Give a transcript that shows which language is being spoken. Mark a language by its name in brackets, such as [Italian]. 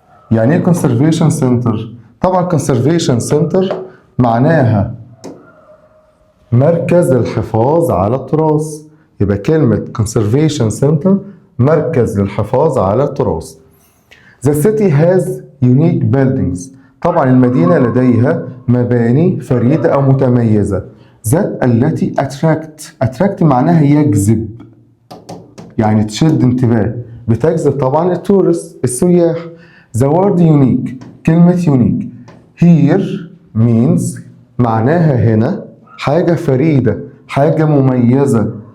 [Arabic] يعني ايه conservation center؟ طبعا conservation center معناها مركز للحفاظ على التراث. يبقى كلمة conservation center مركز للحفاظ على التراث. [English] The city has unique buildings. [Arabic] طبعا المدينة لديها مباني فريدة أو متميزة. ذات التي attract معناها يجذب يعني تشد انتباه، بتجذب طبعا التورست السياح. [English] The word unique [Arabic] كلمة unique [English] here means [Arabic] معناها هنا حاجة فريدة، حاجة مميزة.